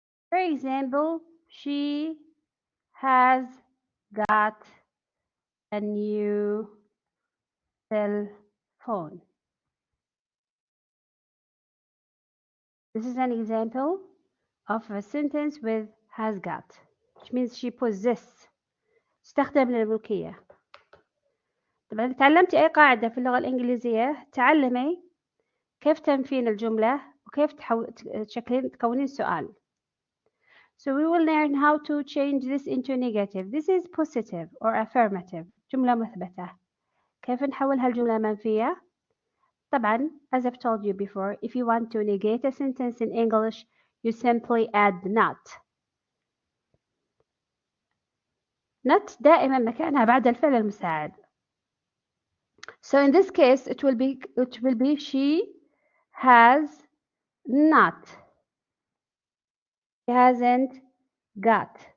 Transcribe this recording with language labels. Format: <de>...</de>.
<en>For example, she has got a new cell phone. This is an example of a sentence with has got, which means she possesses.</en> <ar>تستخدم للملكية. طبعا إذا تعلمتي أي قاعدة في اللغة الإنجليزية تعلمي كيف تنفين الجملة وكيف تكونين سؤال.</ar> <en>So we will learn how to change this into negative. This is positive or affirmative.</en> <ar>جملة مثبتة. كيف نحولها لجملة منفية؟ طبعا,</ar> <en>as I've told you before, if you want to negate a sentence in English, you simply add not.</en> <ar>Not دائما مكانها بعد الفعل المساعد.</ar> <en>So in this case, it will be she has not. She hasn't got.</en>